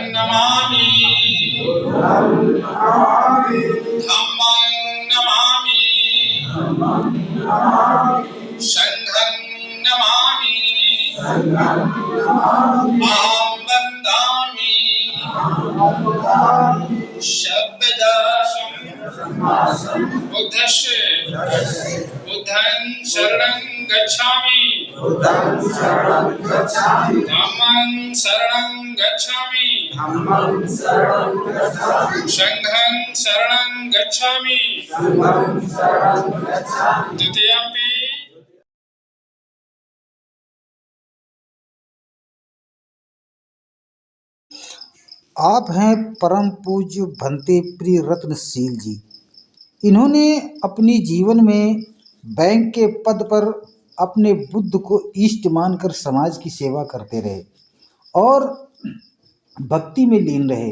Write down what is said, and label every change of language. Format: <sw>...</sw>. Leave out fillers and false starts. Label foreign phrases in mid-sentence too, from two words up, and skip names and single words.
<pi>नमामि धम्मं नमामि संघं नमामि अहं वन्दामि शब्ददासं बुद्धस्य बुद्धं शरणं गच्छामि धम्मं शरणं गच्छामि संघं शरणं गच्छामि द्वितीयम्पि।</pi> <hi>आप हैं परम पूज्य भंते प्रिय रत्नशील जी। इन्होंने अपनी जीवन में बैंक के पद पर अपने बुद्ध को इष्ट मानकर समाज की सेवा करते रहे और भक्ति में लीन रहे।</hi>